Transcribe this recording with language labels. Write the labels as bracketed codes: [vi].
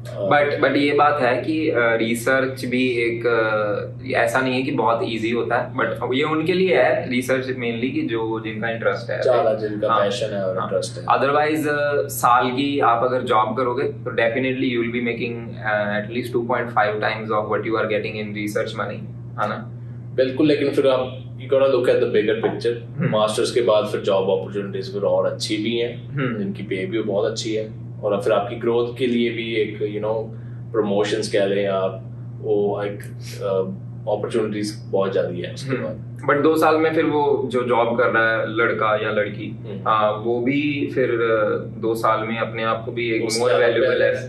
[hi] But ये बात है कि रिसर्च भी एक ऐसा नहीं है कि बहुत इजी होता है, बट ये उनके लिए है रिसर्च मेनली कि जिनका इंटरेस्ट है, जिनका पैशन है और इंटरेस्ट है। अदरवाइज साल की आप अगर जॉब करोगे तो definitely [en] you will be making at least 2.5 times of what you are getting in research money, [hi] है ना? बिल्कुल। लेकिन फिर आप [en] you gotta look at the bigger picture। [hi] Masters के बाद फिर जॉब अपॉर्चुनिटीज फिर और अच्छी भी हैं, जिनकी पे भी बहुत अच्छी है और फिर आपकी ग्रोथ के लिए भी एक प्रमोशंस कह लें आप, वो एक अपॉर्चुनिटीज बहुत ज्यादा है उसके बाद। बट 2 साल में फिर वो जो जॉब कर रहा है लड़का या लड़की, वो भी फिर 2 साल में अपने आप को भी एक मोर वैल्यूएबल है।